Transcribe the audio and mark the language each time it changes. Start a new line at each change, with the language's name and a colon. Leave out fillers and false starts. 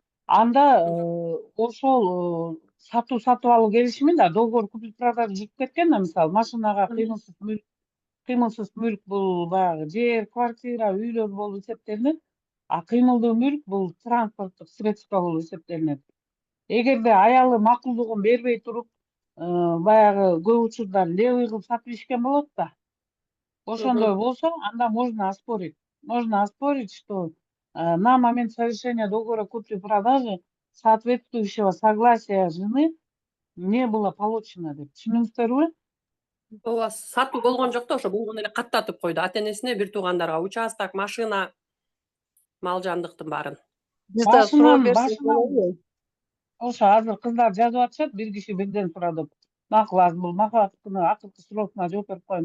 Kyrgyz: Анда ошол сатып алуу келишими да
Russian: договор купли-продажа
Kyrgyz: жүрүп кеткен да, мисалы машинага кыймылсыз мүлк бул баягы жер, квартира, үйлөр болуп эсептелинет, а кыймылдуу мүлк бул транспорттук средство болуп эсептелинет. Эгерде аялы макулдугун бербей туруп, баягы көп учурда левый кылып сатып ишкен болот да. Ошондой болсо, анда
Russian: можно оспорить. Можно оспорить, что на момент совершения договора купли-продажи соответствующего согласия жены не было получено деп.
Kyrgyz: Түшүнүңүздөрбү? ооба сатуу болгон жок да, ошо болгону эле каттатып койду. Ата-энесине, бир туугандарга участок, машина, мал жандыктын баарын. Биз да суроо берсек Башынан болобу? ошо азыр кыздар жазып атышат, бир киши бирден сурады деп. Макул, азыр бул Махабаттын акыркы суроосуна жооп берип коеюн.